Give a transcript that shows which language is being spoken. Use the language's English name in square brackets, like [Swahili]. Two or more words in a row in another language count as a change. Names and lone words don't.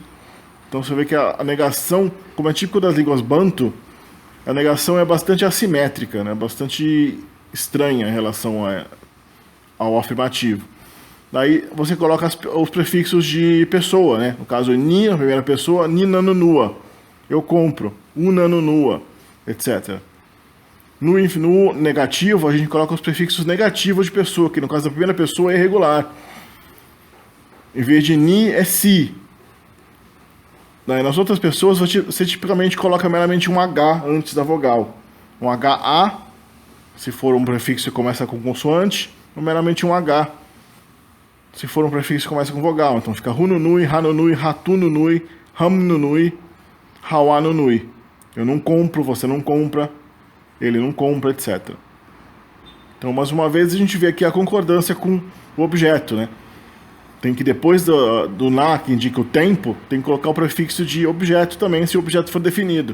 [Portuguese] Então você vê que a negação, como é típico das línguas banto, a negação é bastante assimétrica, né? Bastante estranha em relação ao afirmativo. Daí você coloca os prefixos de pessoa, né? No caso, ni, na primeira pessoa, [Swahili] ni nanunua, [Portuguese] eu compro, unanunua, etc. No negativo, a gente coloca os prefixos negativos de pessoa, que no caso da primeira pessoa é irregular. Em vez de ni, é si. Daí, nas outras pessoas, você tipicamente coloca meramente um H antes da vogal. Um HA, se for um prefixo que começa com consoante, ou meramente um H, se for um prefixo que começa com vogal. [Swahili] Então fica rununui, hanunui, ratununui, hamnunui, hawanunui. [Portuguese] Eu não compro, você não compra, ele não compra, etc. Então, mais uma vez, a gente vê aqui a concordância com o objeto, né? Tem que, depois do na, que indica o tempo, tem que colocar o prefixo de objeto também, se o objeto for definido.